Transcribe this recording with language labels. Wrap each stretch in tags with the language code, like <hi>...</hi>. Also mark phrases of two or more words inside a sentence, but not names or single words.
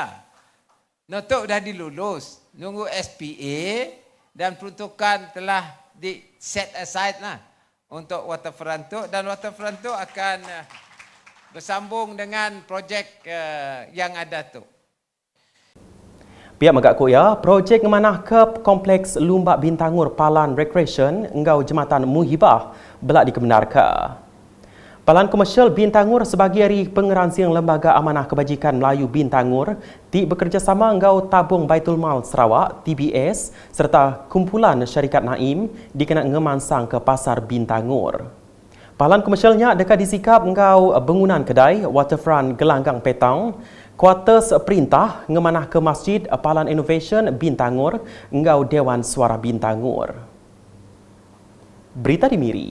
<ms>Notok dah dilulus, nunggu SPA dan peruntukan telah di</ms> <en>set aside</en> <ms>lah untuk waterfront tu, dan waterfront tu akan bersambung dengan projek yang ada tu.</ms> <iba>Pihak Megak Koya, projek ngemanah ke Kompleks Lumbak Bintangur Palan Recreation engau Jematan Muhibah belak dikebenarkan. Palan Komersial Bintangur sebagai hari pengeransiang Lembaga Amanah Kebajikan Melayu Bintangur ti bekerjasama engau Tabung Baitul Mal Sarawak TBS serta kumpulan syarikat Naim dikena ngemansang ke Pasar Bintangur. Palan komersialnya dekat disikap engau bangunan kedai waterfront Gelanggang Petang, kuartus perintah ngemanah ke Masjid Palan Innovation Bintangur engau Dewan Suara Bintangur.</iba> <ms>Berita di Miri.</ms>